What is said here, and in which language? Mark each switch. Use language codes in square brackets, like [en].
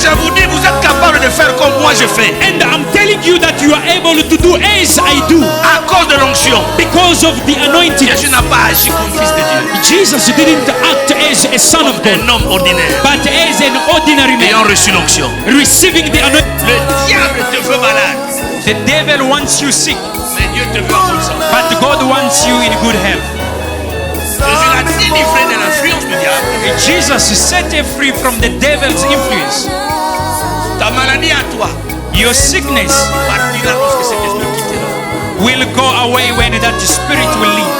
[fr] je vous dis, vous êtes capable de faire comme moi je fais. [en] And I'm telling you that you are able to do as I do [fr] À cause de l'onction. [en] because of the anointing. [fr] Jésus n'a pas agi comme fils de Dieu. [en] Jesus didn't act as a son of God, [fr] Un homme ordinaire. [en] but as an ordinary [fr] Ayant [en] man, [fr] reçu l'onction. [en] receiving the anointing. [fr] Le diable te veut malade. [en] The devil wants you sick, [fr] Mais Dieu te veut en bonne santé. [en] but God wants you in good health. [fr] Jésus l'a délivré de l'influence du diable. [en] Jesus set you free from the devil's influence. [fr] Ta maladie à toi [en] Your sickness [fr] partira lorsque cet esprit quittera. [en] will go away when that spirit will leave.